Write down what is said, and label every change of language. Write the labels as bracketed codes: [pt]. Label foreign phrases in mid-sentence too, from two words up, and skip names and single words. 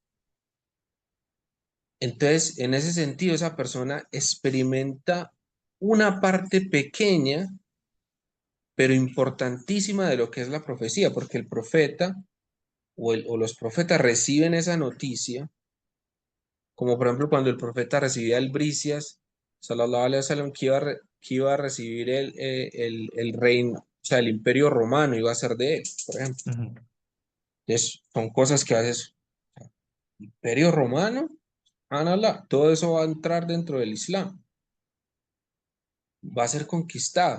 [es] Entonces, en ese sentido, esa persona experimenta una parte pequeña, pero importantísima de lo que es la profecía, porque el profeta o los profetas reciben esa noticia, como por ejemplo cuando el profeta recibía albricias, [ar] صلى الله عليه وسلم, [es] que iba a recibir el reino, o sea, el imperio romano iba a ser de él, por ejemplo. Ujú. Entonces, son cosas que haces, imperio romano, Anala, todo eso va a entrar dentro del Islam, va a ser conquistado.